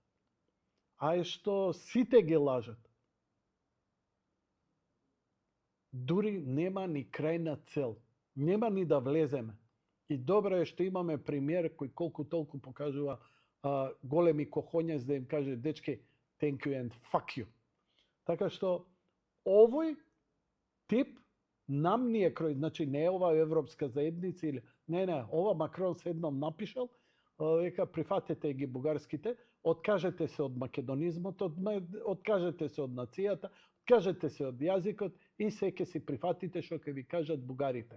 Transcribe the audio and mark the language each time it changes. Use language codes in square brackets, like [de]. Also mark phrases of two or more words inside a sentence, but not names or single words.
[mk] Ај што сите ги лажат? Дури нема ни крајна цел. Нема ни да влеземе. И добро е што имаме премиер кој колку толку покажува големи кохоња за да им каже дечки [en] thank you and fuck you. [mk] Така што овој тип нам ни е крој, значи не е ова европска заедница или не, ова Макрон седном напишал, века прифатете ги бугарските, откажете се од македонизмот, откажете се од нацијата, откажете се од јазикот и се ќе си прифатите што ќе ви кажат бугарите.